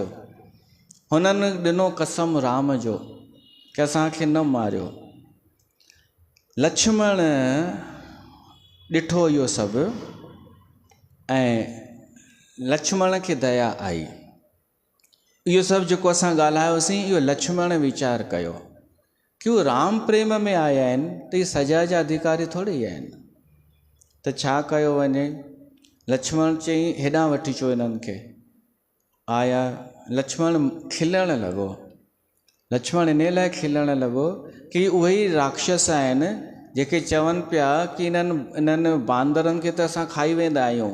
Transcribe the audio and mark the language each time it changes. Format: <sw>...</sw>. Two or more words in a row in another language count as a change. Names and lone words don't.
<sd>हुननि ॾिनो कसम राम जो कि असांखे न मारियो। लक्ष्मण ॾिठो इहो सभु ऐं लक्ष्मण खे दया आई। इहो सभु जेको असां ॻाल्हायोसीं, इहो लक्ष्मण वीचार कयो कि उहे राम प्रेम में आया आहिनि त इहे सजा जा अधिकारी थोरी आहिनि। त छा कयो वञे? लक्ष्मण चई हेॾां वठी अचो हिननि खे। आया, लक्ष्मण खिलणु लॻो। लक्ष्मण इन लाइ खिलणु लॻो कि उहे ई राक्षस आहिनि जेके चवनि पिया कि इन्हनि बांदरनि खे त असां खाई वेंदा आहियूं।</sd>